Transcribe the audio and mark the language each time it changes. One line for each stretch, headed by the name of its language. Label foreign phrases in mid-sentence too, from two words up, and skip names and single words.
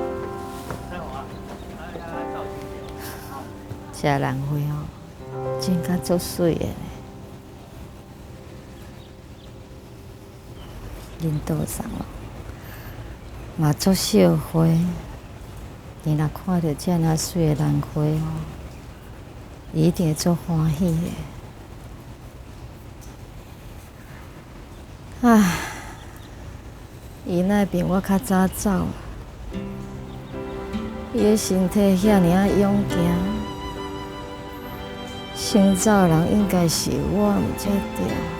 Min Nan Chinese: 这兰花哦，真甲足水的呢。恁倒上哦，嘛足惜花。你若看到这么水的兰花哦，一定会足欢喜的。唉，伊那边我较早走，伊的身体遐尔啊勇健，先走的人应该是我，毋才对。